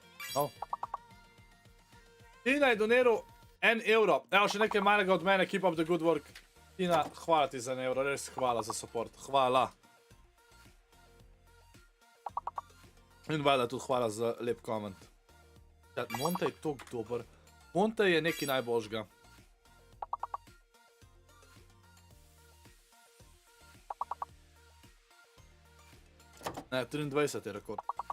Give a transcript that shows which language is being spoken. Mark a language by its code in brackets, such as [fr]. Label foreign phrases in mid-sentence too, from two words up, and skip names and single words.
[sl] Oh. Tina je doniral 1 euro. Evo še nekaj malega od mene, [en] keep up the good work. [sl] Tina, hvala ti za 1 euro, res hvala za support. Hvala. In valjda tudi hvala za lep koment. Monte je tok dober. Monte je nekaj najboljšega. Ne, 23 je rekord.